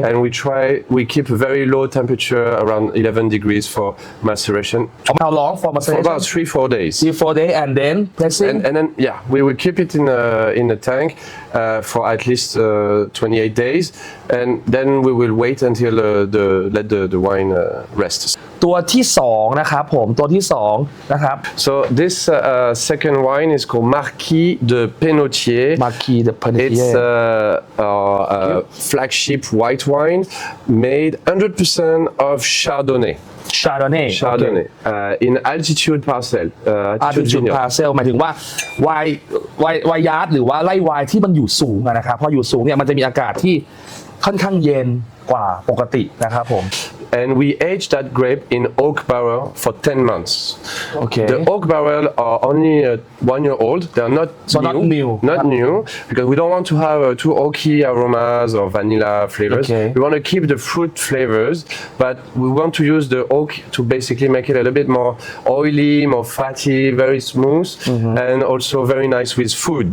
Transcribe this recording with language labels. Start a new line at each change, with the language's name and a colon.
English: and we keep a very low temperature around 11 degrees for maceration How long for for maceration? about 3-4 days. 3-4 days and then pressing. And then we will keep it in a tank for at least 28 days, and then we will wait until let the wine rest.
Thai: ตัวที่สองนะครับผมตัวที่สองนะครับ
English: So this second wine is called Marquis de Pennautier. Marquis de Pennautier. It's our flagship white wine made 100% of Chardonnay. Chardonnay Chardonnay in altitude parcel. Altitude vineyard.
Thai: parcel หมายถึงว่าไวน์ยาร์ดหรือว่าไร่ไวน์ที่มันอยู่สูงอะนะครับพออยู่สูงเนี่ยมันจะมีอากาศที่ค่อนข้างเย็นกว่าปกตินะครับผม
English: And we age that grape in oak barrel for 10 months. Okay. The oak barrel are only 1 year old. They are not So not new. Not new, because we don't want to have too oaky aromas or vanilla flavors. Okay. We want to keep the fruit flavors, but we want to use the oak to basically make it a little bit more oily, more fatty, very smooth, and also very nice with food.